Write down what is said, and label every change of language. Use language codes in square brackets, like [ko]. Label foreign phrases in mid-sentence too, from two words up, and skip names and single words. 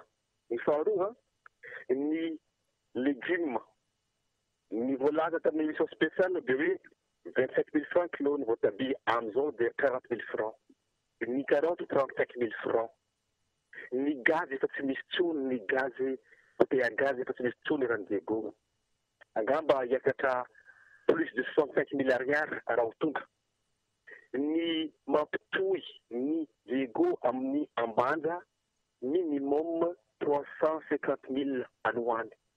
[mg] Ny faharoa ny légumes ny voalaza tamin'ny [fr] émission spéciale [mg] dia hoe 25 000 francs kilo ny voatabia amin'izao dia 40 000 francs. Ny carotte 35 000 francs. Ny gaz efa tsy misy tsony ny [fr] gaz bouteille à gaz [mg] efa tsy misy tsony raha ny Diego. Angamba hiakatra [fr] plus de [mg] 65 000 ariary raha ho tonga. Ny mampitohy ny Diego amin'ny Ambanja minimum 350 000 anoany.